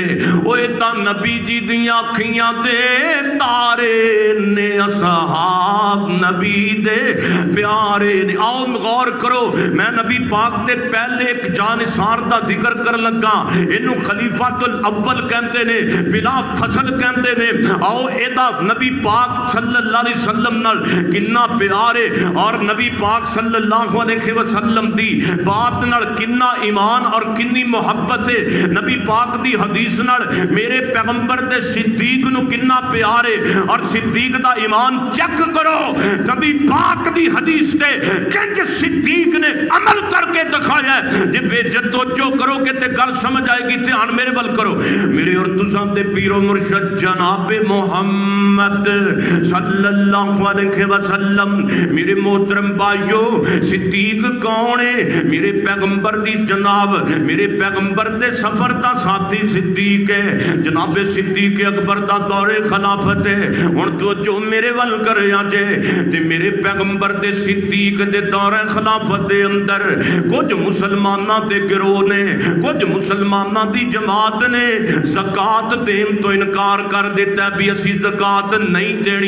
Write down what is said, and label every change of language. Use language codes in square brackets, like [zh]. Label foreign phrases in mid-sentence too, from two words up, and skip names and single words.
[pa] ਓ ਯੇ ਤੋ ਨਬੀ ਜੀ ਦੀ ਅੱਖੀਆਂ ਦੇ ਤਾਰੇ ਨੇ, ਅਸਹਾਬ ਨਬੀ ਦੇ ਪਿਆਰੇ ਨੇ। ਆਓ ਗ਼ੌਰ ਕਰੋ, ਮੈਂ ਨਬੀ ਪਾਕ ਦੇ ਪਹਿਲੇ ਇਕ ਜਾਨਿਸਾਰ ਦਾ ਜ਼ਿਕਰ ਕਰ ਲਗਾ। इनू [ar] خليفة الأول [pa] ਕਹਤੇ ਨੇ, [ar] بلا فضل [pa] ਕਹਤੇ ਨੇ। ਆਓ ਏਦਾ ਨਬੀ ਪਾਕ [ar] صلى الله عليه وسلم [pa] ਨਾਲ ਕਿੰਨਾ ਪਿਆਰ ਹੈ ਔਰ ਨਬੀ ਪਾਕ [ar] صلى الله عليه وسلم [pa] ਦੀ ਬਾਤ ਨਾਲ ਕਿੰਨਾ ਈਮਾਨ ਔਰ ਕਿੰਨੀ ਮੁਹੱਬਤ ਹੈ। ਨਬੀ ਪਾਕ ਦੀ ਹਦੀਸ ਨਾਲ ਮੇਰੇ ਪੈਗੰਬਰ ਦੇ ਸਿੱਦੀਕ ਨੂੰ ਕਿੰਨਾ ਪਿਆਰ ਹੈ ਔਰ ਸਿੱਦੀਕ ਦਾ ਈਮਾਨ ਚੈੱਕ ਕਰੋ। ਨਬੀ ਪਾਕ ਦੀ ਹਦੀਸ ਤੇ ਕਿੰਜ ਸਿੱਦੀਕ ਨੇ ਅਮਲ ਕਰਕੇ ਦਿਖਾਇਆ ਹੈ। ਜੇ ਬੇਜਤੋਜੋ ਕਰੋਗੇ ਤੇ ਗੱਲ ਸਮਝ ਆਏਗੀ। ਧਿਆਨ ਮੇਰੇ ਵੱਲ ਕਰੋ, ਮੇਰੇ ਔਰ ਤੁਸਾਂ ਦੇ ਪੀਰੋ ਮੁਰਸ਼ਦ ਜਨਾਬ ਮੁਹੰਮਦ [ar] صلى الله عليه وسلم. [ur] میرے محترم بھائیوں، صدیق کون ہے? [pa] ਮੇਰੇ ਪੈਗੰਬਰ ਦੀ ਜਨਾਬ, ਮੇਰੇ ਪੈਗੰਬਰ ਦੇ ਸਫ਼ਰ ਦਾ ਸਾਥੀ ਸਿੱਦੀਕ ਹੈ। ਜਨਾਬ ਸਿੱਦੀਕ ਅਕਬਰ ਦਾ ਦੌਰੇ ਖ਼ਿਲਾਫ਼ਤ ਹੈ। ਹੁਣ ਤੋ ਜੋ ਮੇਰੇ ਵੱਲ ਕਰ ਆਜੇ ਤੇ ਮੇਰੇ ਪੈਗੰਬਰ ਦੇ ਸਿੱਦੀਕ ਦੇ ਦੌਰੇ ਖ਼ਿਲਾਫ਼ਤ ਦੇ ਅੰਦਰ ਕੁਝ ਮੁਸਲਮਾਨਾਂ ਦੇ ਗਿਰੋਹ ਨੇ, ਕੁਝ ਮੁਸਲਮਾਨਾਂ ਦੀ ਜਮਾਤ ਨੇ ਜ਼ਕਾਤ ਦੇਣ ਤੋ ਇਨਕਾਰ ਕਰ ਦਿੱਤਾ ਭੀ ਅਸੀ ਜ਼ਕਾਤ ਨਹੀਂ ਦੇਣੀ।